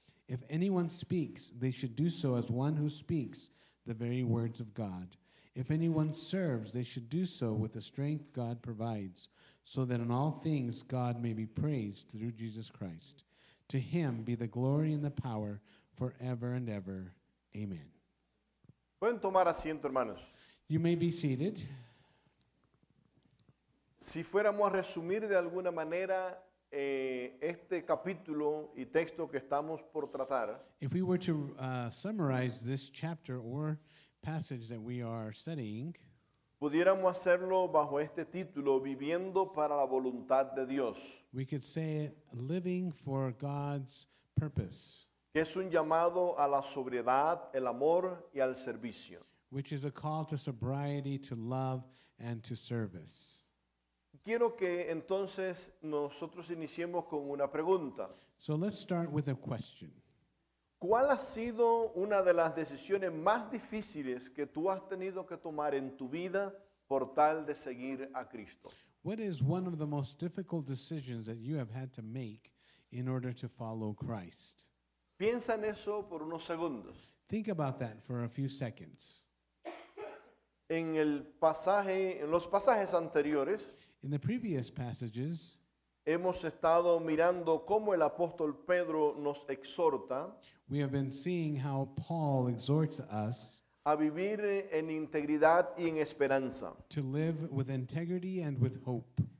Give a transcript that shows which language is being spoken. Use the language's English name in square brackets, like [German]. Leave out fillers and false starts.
[English] If anyone speaks, they should do so as one who speaks the very words of God. If anyone serves, they should do so with the strength God provides, so that in all things God may be praised through Jesus Christ. To him be the glory and the power forever and ever. Amen. [Spanish] Pueden tomar asiento, hermanos. [English] You may be seated. [Spanish] Si fuéramos a resumir de alguna manera este capítulo y texto que estamos por tratar, [English] If we were to summarize this chapter or passage that we are studying, [Spanish] pudiéramos hacerlo bajo este título, Viviendo para la voluntad de Dios, [English] we could say it, living for God's purpose, [Spanish] que es un llamado a la sobriedad, el amor y al servicio. [English] which is a call to sobriety, to love, and to service. [Spanish] Quiero que entonces nosotros iniciemos con una pregunta. [English] So let's start with a question. [Spanish] ¿Cuál ha sido una de las decisiones más difíciles que tú has tenido que tomar en tu vida por tal de seguir a Cristo? [English] What is one of the most difficult decisions that you have had to make in order to follow Christ? [Spanish] Piensa en eso por unos segundos. [English] Think about that for a few seconds. [Spanish] En los pasajes anteriores, [English] In the previous passages, [Spanish] hemos estado mirando cómo el apóstol Pedro nos exhorta [English] we have been seeing how Paul exhorts us [Spanish] a vivir en integridad y en esperanza, [English] to live with integrity and with hope,